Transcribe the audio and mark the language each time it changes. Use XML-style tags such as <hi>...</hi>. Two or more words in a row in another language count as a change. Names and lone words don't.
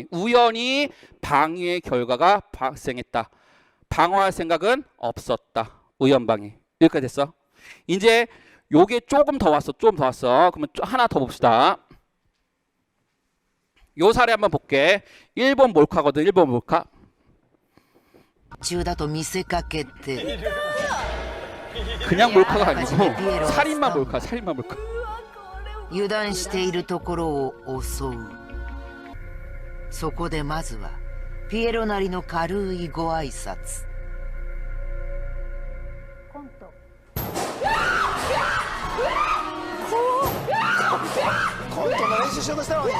<ko>우연히 방위의 결과가 발생했다. 방어할 생각은 없었다. 우연방위. 여기까지 됐어. 이제 요게 조금 더 왔어. 좀 더 왔어. 그러면 하나 더 봅시다. 요 사례 한번 볼게. 일본 몰카거든. 일본 몰카.</ko> <ja>中だと見せかけて</ja> <ko>그냥 몰카가 아니고 살인마 몰카.</ko> <ja>油断しているところを襲う。そこでまずはピエロなりの軽いご挨拶。コントの練習しようとしたのに。</ja>